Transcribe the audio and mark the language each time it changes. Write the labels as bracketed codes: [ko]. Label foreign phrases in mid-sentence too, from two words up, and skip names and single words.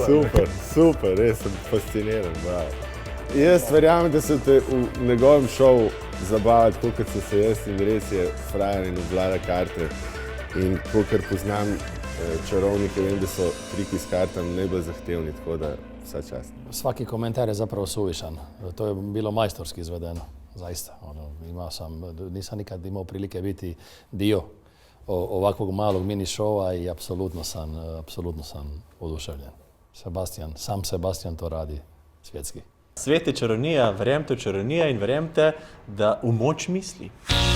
[sl] Super, res sem fasciniran, bravo. Jaz verjamem, da se te v njegovem šovu zabavati, kot so se jaz, in res je frajer in obvlada karte. In kolikor poznam čarovnike, vem, da so triki s kartami najbolj zahtevni, tako da vsa čast. [hr] Svaki komentar je zapravo suvišan. To je bilo majstorski izvedeno, zaista. Nisam nikad imao prilike biti dio ovakvog malog mini šova i apsolutno sam oduševljen. Sam Sebastian to radi svjetski. [sl] Svet je čarovnija, verjemite v čarovnija in verjemite, da v moč misli.